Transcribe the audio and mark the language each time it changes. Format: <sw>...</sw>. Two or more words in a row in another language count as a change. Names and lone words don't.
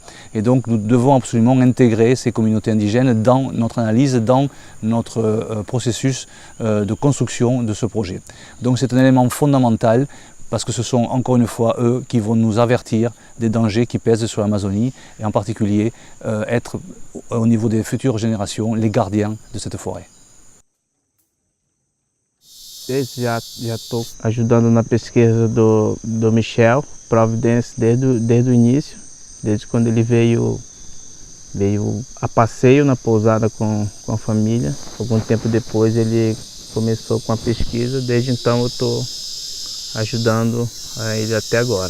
<fr>Et donc nous devons absolument intégrer ces communautés indigènes dans notre analyse, dans notre processus de construction de ce projet. Donc c'est un élément fondamental, parce que ce sont encore une fois eux qui vont nous avertir des dangers qui pèsent sur l'Amazonie et en particulier être au niveau des futures générations les gardiens de cette forêt.</fr> <pt>Já estou ajudando na pesquisa do Michel Providence desde o início, desde quando ele veio a passeio na pousada com a família. Algum tempo depois ele começou com a pesquisa, desde então eu estou ajudando ele até agora.</pt>